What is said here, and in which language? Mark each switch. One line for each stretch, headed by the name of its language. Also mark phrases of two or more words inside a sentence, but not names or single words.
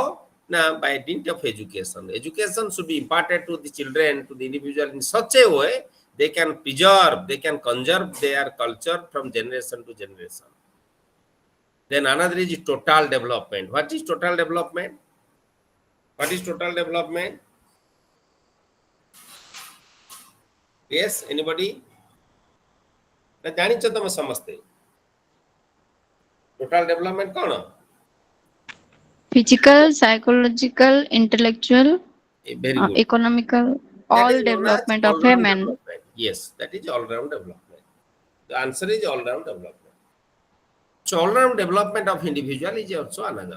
English: Now by dint of education. Education should be imparted to the children, to the individual in such a way they can preserve, they can conserve their culture from generation to generation. Then another is total development. What is total development? What is total development? Yes, anybody?
Odia: ना जानिଛ ତମେ ସମସ୍ତେ
English: total development
Odia: କଣ?
English: physical, psychological, intellectual, Very good. Economical, That all is known as development of a all-round man. development. Yes, that is all-round development. The answer is all-round development. So all-round development of individual is also another.